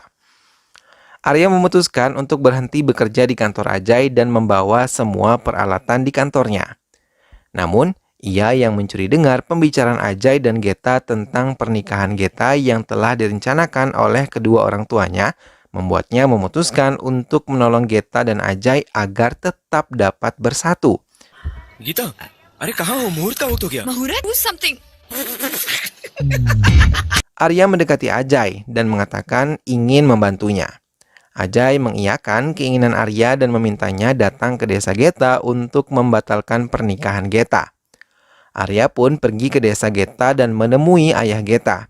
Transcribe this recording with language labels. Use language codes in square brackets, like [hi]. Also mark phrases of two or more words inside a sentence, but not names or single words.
[id] Arya memutuskan untuk berhenti bekerja di kantor Ajay dan membawa semua peralatan di kantornya. Namun, ia yang mencuri dengar pembicaraan Ajay dan Geta tentang pernikahan Geta yang telah direncanakan oleh kedua orang tuanya, membuatnya memutuskan untuk menolong Geta dan Ajay agar tetap dapat bersatu. [hi] Gita, अरे कहाँ हो? मुहूर्त का वक्त हो गया। मुहूर्त? [en] Do something. [id] Arya mendekati Ajay dan mengatakan ingin membantunya. Ajay mengiyakan keinginan Arya dan memintanya datang ke desa Geta untuk membatalkan pernikahan Geta. Arya pun pergi ke desa Geta dan menemui ayah Geta.